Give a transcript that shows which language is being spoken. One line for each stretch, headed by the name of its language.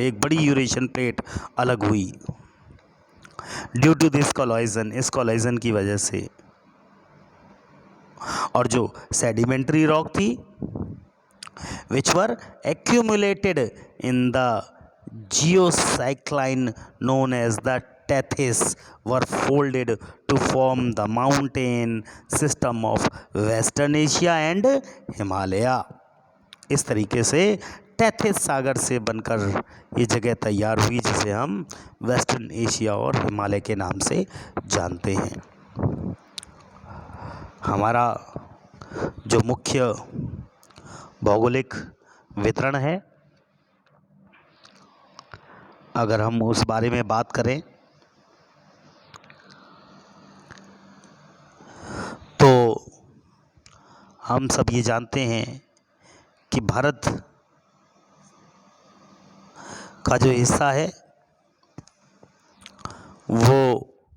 Hindi: एक बड़ी Eurasian plate अलग हुई
English: due to this collision,
Hindi: इस कोलाइजन की वजह से। और जो
English: Sedimentary rock थी which were accumulated in the geosyncline known as the Tethys were folded to form the mountain system of Western Asia and Himalaya।
Hindi: इस तरीके से टेथिस सागर से बनकर ये जगह तैयार हुई जिसे हम वेस्टर्न एशिया और हिमालय के नाम से जानते हैं। हमारा जो मुख्य भौगोलिक वितरण है, अगर हम उस बारे में बात करें तो हम सब ये जानते हैं कि भारत का जो हिस्सा है वो